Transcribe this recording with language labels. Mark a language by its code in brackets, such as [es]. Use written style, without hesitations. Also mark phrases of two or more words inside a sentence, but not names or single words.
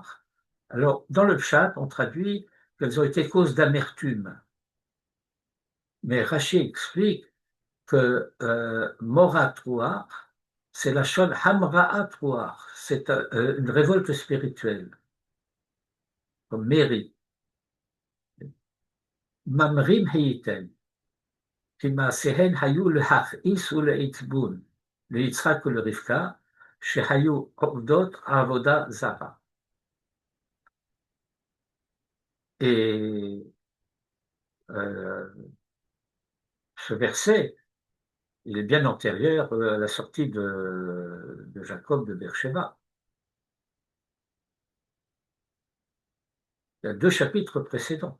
[fr] Alors, dans le chat, on traduit qu'elles ont été cause d'amertume. Mais Rashi explique que [he] מורת רוח, [fr] c'est [he] לשון המראת רוח, [fr] c'est une révolte spirituelle, comme Méri. [he] ממרים הייתן, כי מעשיהן היו להכעיס ולעצבון, ליצחק ולרבקה, שהיו עובדות עבודה זרה. [fr] Et ce verset, il est bien antérieur à la sortie de Jacob de Beersheba. Il y a deux chapitres précédents.